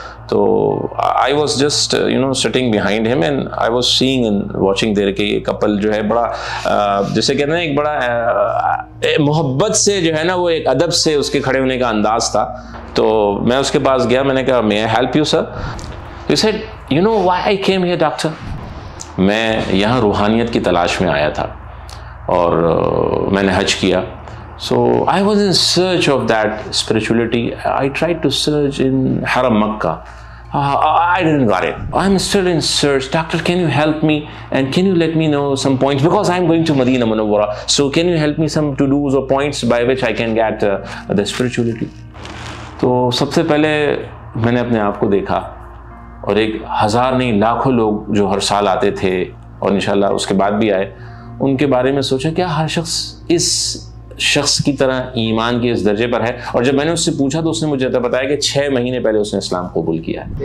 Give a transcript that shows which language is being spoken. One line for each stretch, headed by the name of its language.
Hindi: तो
English: I was just sitting behind him and I was seeing and watching there
Hindi: कि ये couple जो है बड़ा जैसे कहते हैं एक बड़ा मोहब्बत से जो है ना, वो एक अदब से उसके खड़े होने का अंदाज था। तो मैं उसके पास गया, मैंने कहा
English: May I help you sir? He said, you know why I came here, doctor?
Hindi: मैं यहाँ रूहानियत की तलाश में आया था और मैंने हज किया।
English: So I was in search of that spirituality. I tried to search in Haram Makkah. I didn't got it. I'm still in search. Doctor, can you help me? And can you let me know some points? Because I'm going to Madina Munawwara. So can you help me some to-dos or points by which I can get the spirituality?
Hindi: तो सबसे पहले मैंने अपने आप को देखा और एक हज़ार नहीं लाखों लोग जो हर साल आते थे और इंशाल्लाह उसके बाद भी आए, उनके बारे में सोचा क्या हर शख्स इस शख्स की तरह ईमान के इस दर्जे पर है। और जब मैंने उससे पूछा तो उसने मुझे बताया कि 6 महीने पहले उसने इस्लाम कबूल किया है।